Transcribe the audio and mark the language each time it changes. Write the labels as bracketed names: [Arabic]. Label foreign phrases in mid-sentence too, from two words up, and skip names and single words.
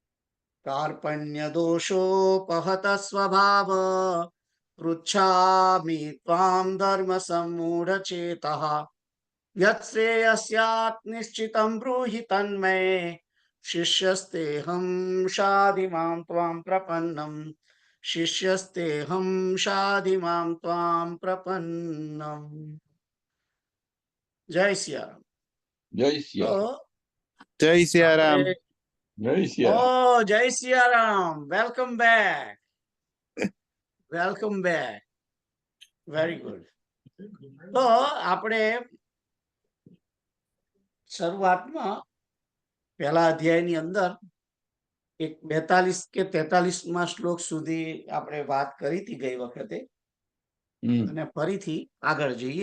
[Sanskrit] कार्पण्यदोषोपहत स्वभाव पृच्छामि त्वां धर्म सम्मूढचेतः यत्श्रेयस्यात् निश्चितं ब्रूहि तन्मे शिष्यस्तेऽहं शाधि मां त्वां प्रपन्नम् शिष्यस्तेऽहं शाधि मां त्वां प्रपन्नम्। [Hindi] जय सियाराम। जय सिया। तो जय सियाराम। जय सिया। ओ जय सियाराम। [English] welcome back. welcome back. very good. [Gujarati] તો આપણે શરૂઆતમાં પહેલા અધ્યાયની અંદર એક 42 કે 43માં શ્લોક સુધી આપણે વાત કરી હતી ગઈ વખતે, અને ફરીથી આગળ જઈએ.